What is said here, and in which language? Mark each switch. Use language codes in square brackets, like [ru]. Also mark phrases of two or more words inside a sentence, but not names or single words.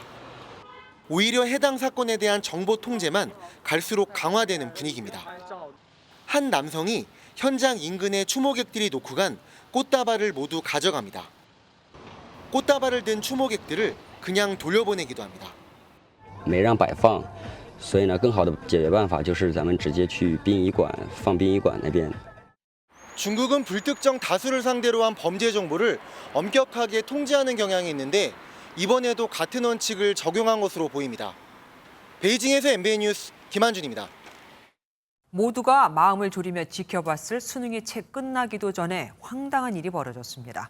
[ko] 오히려 해당 사건에 대한 정보 통제만 갈수록 강화되는 분위기입니다. 한 남성이 현장 인근에 추모객들이 놓고 간 꽃다발을 모두 가져갑니다. 꽃다발을 든 추모객들을 그냥 돌려보내기도 합니다. [zh] 没让摆放，所以呢，更好的解决办法就是咱们直接去殡仪馆放殡仪馆那边。 [ko] 중국은 불특정 다수를 상대로 한 범죄 정보를 엄격하게 통제하는 경향이 있는데 이번에도 같은 원칙을 적용한 것으로 보입니다. 베이징에서 MBN 뉴스 김한준입니다. 모두가 마음을 졸이며 지켜봤을 수능이 채 끝나기도 전에 황당한 일이 벌어졌습니다.